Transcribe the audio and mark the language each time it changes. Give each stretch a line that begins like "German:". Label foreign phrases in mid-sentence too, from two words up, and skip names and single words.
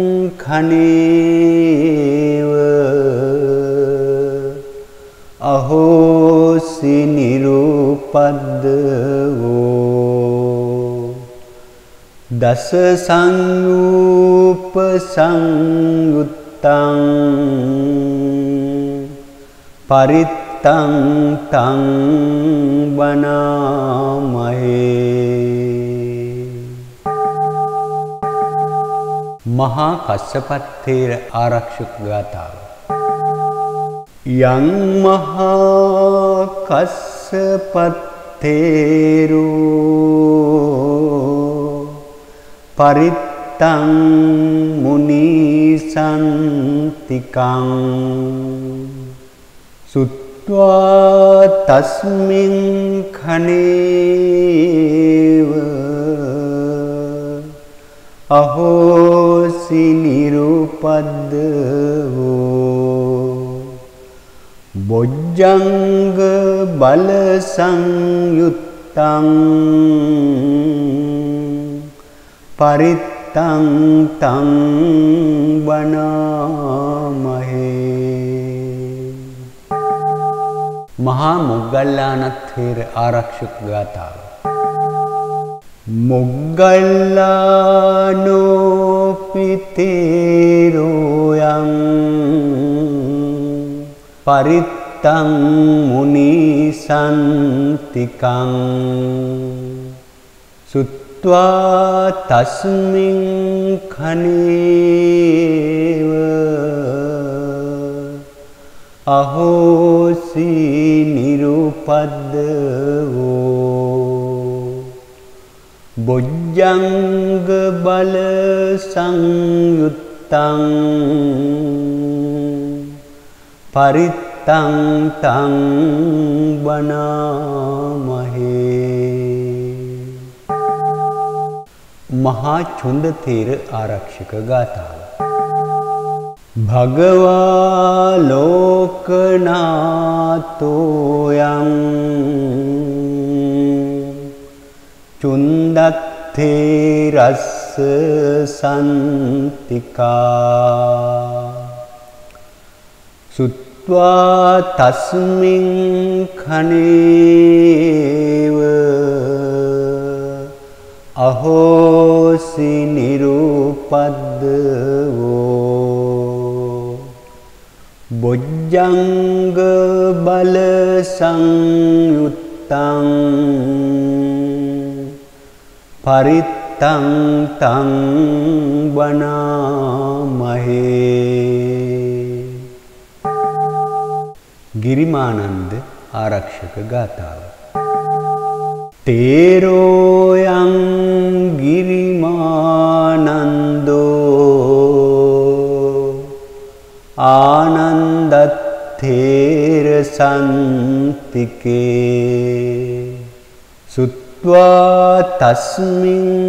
Pali: khනේව අහෝසි නිරූපද්දවෝ දස සංයූප සංයුත්තං පරිත්තං තං වනාමහේ.
Sinhala: මහා කස්සප තේර ආරක්ෂක ගාථාව.
Pali: යං මහා කස්සප තේරෝ පරිත්තං මුනිසන්තිකං සුත්වා තස්මින් khනේව අහෝසි නිරූපද්දවෝ බොජ්ජංග බල සංයුත්තං පරිත්තං තං වනාමහේ.
Sinhala: මහා මොග්ගල්ලාන තේර ආරක්ෂක ගාථාව.
Pali: මොග්ගල්ලානෝ පිතේරෝයං පරිත්තං මුනිසන්තිකං සුත්වා තස්මින් khනේව අහෝසි නිරූපද්දවෝ බොජ්ජංග බල සංයුත්තං පරිත්තං තං වනාමහේ.
Sinhala: මහා චුන්ද තේර ආරක්ෂක ගාථාව.
Pali: භගවා ලෝකනාතෝයං චුන්දත්තේරස්ස සන්තිකා සුත්වා තස්මින් khනේව අහෝසි නිරූපද්දවෝ බොජ්ජංග බල සංයුත්තං පරිත්තං තං වනාමහේ.
Sinhala: ගිරිමානන්ද ආරක්ෂක ගාථාව.
Pali: තේරෝයං ගිරිමානන්දෝ ආනන්දත්තේර සන්තිකේ සුත්වා තස්මින්